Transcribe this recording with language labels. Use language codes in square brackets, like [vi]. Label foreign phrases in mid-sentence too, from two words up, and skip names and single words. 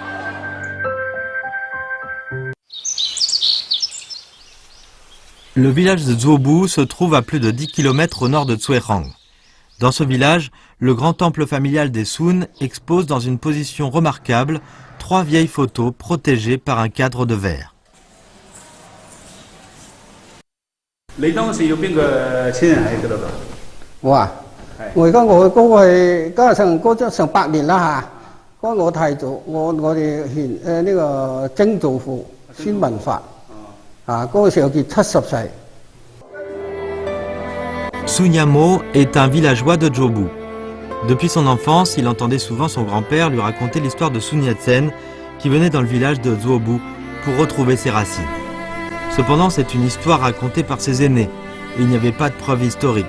[fr] Le village de Zuobu se trouve à plus de 10 km au nord de Zhuehang. Dans ce village, le grand temple familial des Sun expose dans une position remarquable 3 vieilles photos protégées par un cadre de verre. [yue] 你當時要邊個親人喺嗰度㗎？我啊，我而家我嗰個係嗰成100年啦嚇，嗰我太祖，我哋呢個曾祖父孫文發，嗰個時候佢70歲。 [fr] Sun Yamo est un villageois de Zhuobu. Depuis son enfance, il entendait souvent son grand-père lui raconter l'histoire de Sun Yat-sen qui venait dans le village de Zuobu pour retrouver ses racines. Cependant, c'est une histoire racontée par ses aînés et il n'y avait pas de preuves historiques.